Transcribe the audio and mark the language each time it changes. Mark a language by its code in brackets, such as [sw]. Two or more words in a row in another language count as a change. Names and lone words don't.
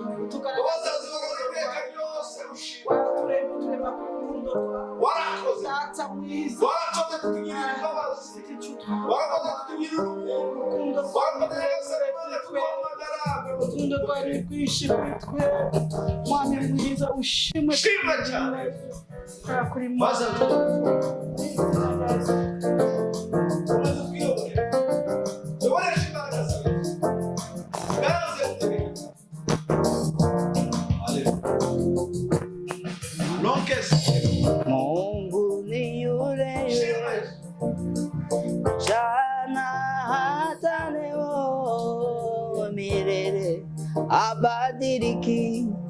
[rw] turema ku rukundo rwawe data mwiza, urukundo rwawe ni rwinshi kuri twe mwami mwiza, ushimwe kuri mwiza. [sw] Mungu ni yule yule jana hata leo milele, abadiliki.